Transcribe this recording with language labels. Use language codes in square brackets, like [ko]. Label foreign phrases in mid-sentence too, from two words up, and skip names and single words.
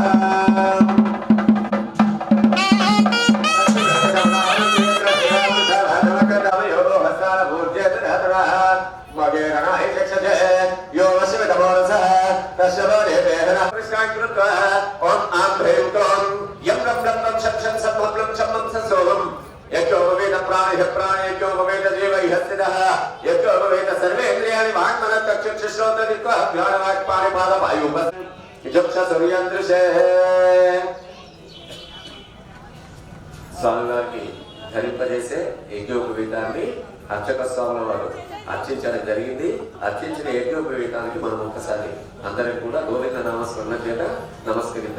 [sa] ओम आम ह्रीं क्रों यं रं रं रं शं शं सं हं लं शं मं सं सोऽहं यज्ञोपवेद प्राणिः प्राणेज्ञोपवेद जीवैः स्थितः यज्ञोपवेद सर्वेन्द्रियाणि [te] वाङ्मनश्चक्षुश्रोत्रदिक्पाणिपादवायुः స్వామివారికి ధరింపజేసే యజ్ఞోపవీతాన్ని అర్చక స్వాముల వారు అర్చించడం జరిగింది. అర్చించిన యజ్ఞోపవీతానికి మనం ఒక్కసారి అందరం కూడా గోవింద నామస్మరణ చేత నమస్కరిద్దాం.